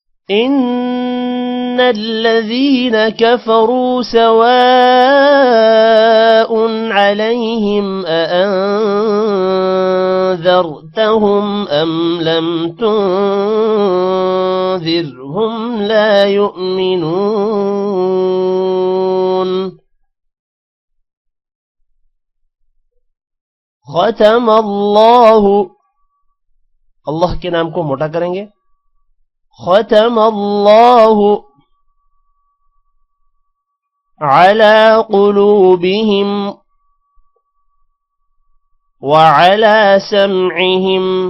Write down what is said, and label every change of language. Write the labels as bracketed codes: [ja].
[ar] إن الذين كفروا سواء عليهم أأنذرتهم أم لم تنذرهم لا يؤمنون. ختم الله, [hi] अल्लाह के नाम को मोटा करेंगे। [ar] ختم الله على قلوبهم وعلى سمعهم